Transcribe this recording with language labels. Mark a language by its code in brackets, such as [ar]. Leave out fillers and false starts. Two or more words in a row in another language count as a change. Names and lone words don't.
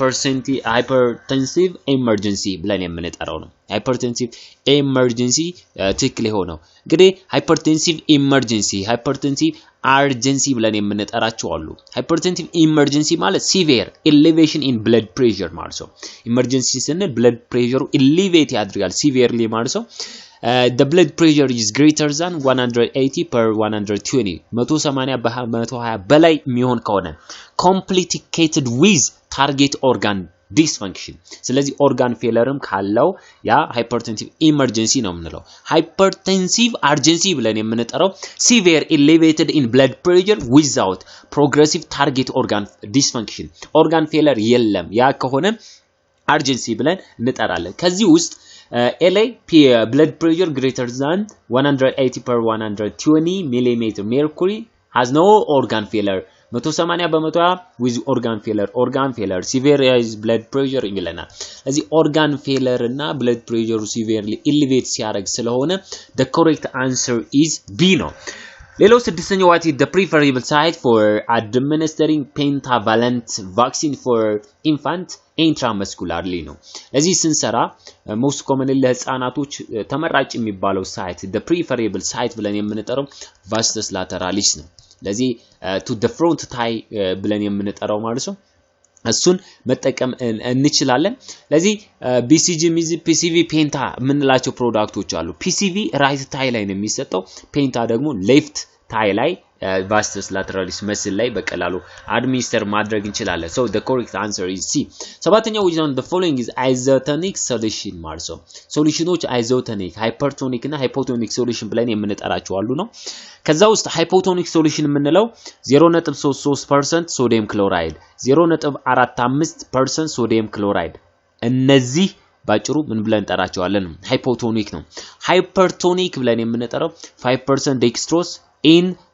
[en] hypertensive emergency [am] ብለን የምንጠራው ነው [en] hypertensive emergency [am] ትክክል ሆነው እንግዲህ [en] hypertensive emergency hypertensive urgency [am] ብለን የምንጠራቸው አሉ [en] hypertensive emergency ማለት severe elevation in blood pressure [am] ማለት ነው [en] emergency ስንል blood pressure elevate ያድርጋል severely [am] ማለት ነው [en] the blood pressure is greater than 180 per 120 [am] 180 በ120 በላይ የሚሆን ከሆነ [en] complicated with target organ dysfunction ስለዚህ organ failure [am] ካለው ያ [en] hypertensive emergency [am] ነው የምንለው [en] hypertensive urgency [am] ብለን የምንጠራው [en] severe elevated in blood pressure without progressive target organ dysfunction organ failure [am] የለም ያ ከሆነ [en] urgency [am] ብለን እንጠራለን ከዚህ ውስጥ [en] LA blood pressure greater than 180 per 120 millimeter mercury has no organ failure 180 በመቶ with organ failure severe blood pressure [am] ይለናል ስለዚህ [en] organ failure እና blood pressure severely elevate [am] ሲያደርግ ስለሆነ [en] the correct answer is B [am] ነው ሌላው ስድስተኛው [en] what is the preferable site for administering pentavalent vaccine for infant intramuscularly [am] ነው ለዚህ ስንሰራ [en] most commonly [am] ለህፃናቶች ተመራጭ የሚባለው ሳይት [en] the preferable site ብለን [am] የምንጠራው [en] vastus lateralis [am] ነው ለዚህ [en] to the front thigh [am] ብለን የምንጠራው ማለት ነው እሱን መጠቀም እንችላለን ለዚህ BCG PCV ፔንታ ምንላቸው ፕሮዳክቶች አሉ PCV [en] right thigh [am] ላይ ነው የሚሰጠው ፔንታ ደግሞ [en] left thigh [am] ላይ [en] vastus lateralis [am] መስል ላይ በቀላሉ አድሚኒስተር ማድረግ እንችላለን [en] so the correct answer is C [am] ሰባተኛው [en] which one the following is isotonic solution [am] ማለት ነው ሶሉሽኖች [en] isotonic hypertonic [am] እና [en] hypotonic solution [am] ብለን የምንጠራቸው አሉ ነው ከዛ ውስጥ [en] hypotonic solution [am] የምንለው [en] 0.33% sodium chloride 0.45% sodium chloride [am] እነዚህ ባጭሩ ምን ብለን እንጠራቸዋለን [en] hypotonic ነው hypertonic [am] ብለን የምንጠራው [en] 5% dextrose in